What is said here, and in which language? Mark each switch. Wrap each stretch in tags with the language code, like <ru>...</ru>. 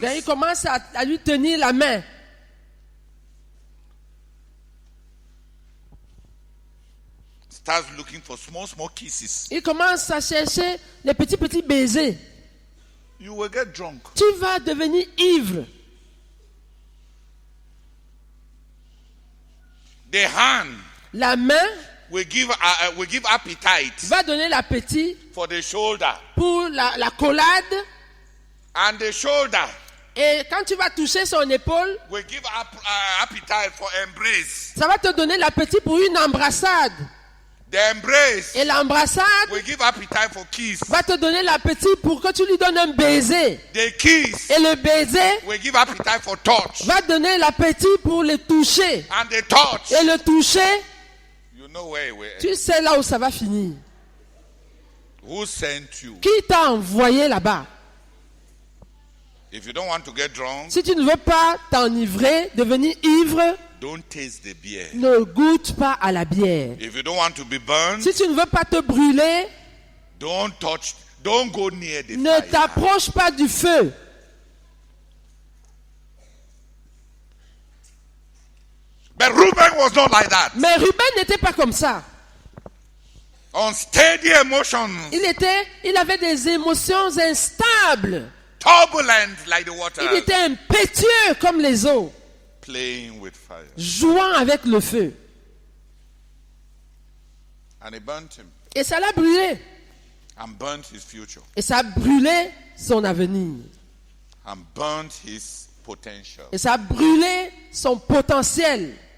<fr>Donc il commence à lui tenir la main.</fr> <en>Starts looking for small kisses.</en> <fr>Il commence à chercher les petits baisers.</fr> <en>You will get drunk.</en> <fr>Tu vas devenir ivre.</fr> <en>The hand,</en> <fr>la main,</fr> <en>will give appetite.</en> <fr>Va donner l'appétit.</fr> <en>For the shoulder.</en> <fr>Pour la collade.</fr> <en>And the shoulder.</en> <fr>Et quand tu vas toucher son épaule,</fr> <en>will give appetite for embrace.</en> <fr>Ça va te donner l'appétit pour une embrassade.</fr> <en>The embrace.</en> <fr>Et l'embrassade</fr> <en>will give appetite for kiss.</en> <fr>Va te donner l'appétit pour que tu lui donnes un baiser.</fr> <en>The kiss.</en> <fr>Et le baiser</fr> <en>will give appetite for touch.</en> <fr>Va donner l'appétit pour le toucher.</fr> <en>And the touch.</en> <fr>Et le toucher,</fr> <en>you know where it will end.</en> <fr>Tu sais là où ça va finir.</fr> <en>Who sent you?</en> <fr>Qui t'a envoyé là-bas?</fr> <en>If you don't want to get drunk,</en> <fr>si tu ne veux pas t'enivrer, devenir ivre,</fr> <en>don't taste the beer.</en> <fr>Ne goûte pas à la bière.</fr> <en>If you don't want to be burned,</en> <fr>si tu ne veux pas te brûler,</fr> <en>don't go near the</en> <fr>ne</fr> <en>fire.</en> <fr>t'approche pas du feu.</fr> <en>But Reuben was not like that.</en> <fr>Mais Ruben n'était pas comme ça.</fr> <en>Unsteady emotions.</en> <fr>Il avait des émotions instables.</fr> <en>Turbulent like the water.</en> <fr>Il était impétueux comme les eaux.</fr> <en>Playing with fire.</en> <fr>Jouant avec le feu.</fr> <en>And it burnt him.</en> <fr>Et ça l'a brûlé.</fr> <en>And burnt his future.</en> <fr>Et ça a brûlé son avenir.</fr> <en>And burnt his potential.</en> <fr>Et ça a brûlé son potentiel.</fr>